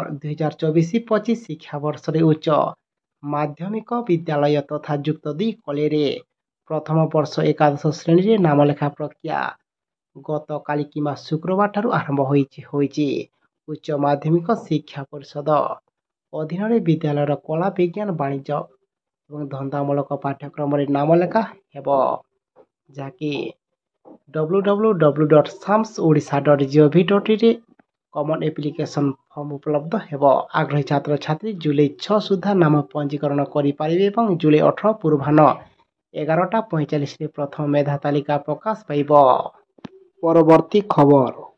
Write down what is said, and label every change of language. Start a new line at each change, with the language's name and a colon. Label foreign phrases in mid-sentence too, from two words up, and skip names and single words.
Odia: 2024-25 ଶିକ୍ଷାବର୍ଷରେ ଉଚ୍ଚ ମାଧ୍ୟମିକ ବିଦ୍ୟାଳୟ ତଥା ଯୁକ୍ତ 2 କଲେଜରେ ପ୍ରଥମ ବର୍ଷ ଏକାଦଶ ଶ୍ରେଣୀରେ ନାମଲେଖା ପ୍ରକ୍ରିୟା ଗତକାଲି କିମ୍ବା ଶୁକ୍ରବାରଠାରୁ ଆରମ୍ଭ ହୋଇଛି। ଉଚ୍ଚ ମାଧ୍ୟମିକ ଶିକ୍ଷା ପରିଷଦ ଅଧୀନରେ ବିଦ୍ୟାଳୟର କଳା, ବିଜ୍ଞାନ, ବାଣିଜ୍ୟ ଏବଂ ଧନ୍ଦାମୂଳକ ପାଠ୍ୟକ୍ରମରେ ନାମଲେଖା ହେବ, ଯାହାକି www.samsodisha.gov.in ରେ
English: common application form
Odia: ଉପଲବ୍ଧ ହେବ। ଆଗ୍ରହୀ ଛାତ୍ରଛାତ୍ରୀ ଜୁଲାଇ 6 ସୁଦ୍ଧା ନାମ ପଞ୍ଜୀକରଣ କରିପାରିବେ ଏବଂ ଜୁଲାଇ 18 ପୂର୍ବାହ୍ନ 11:45ରେ ପ୍ରଥମ ମେଧା ତାଲିକା ପ୍ରକାଶ ପାଇବ। ପରବର୍ତ୍ତୀ ଖବର।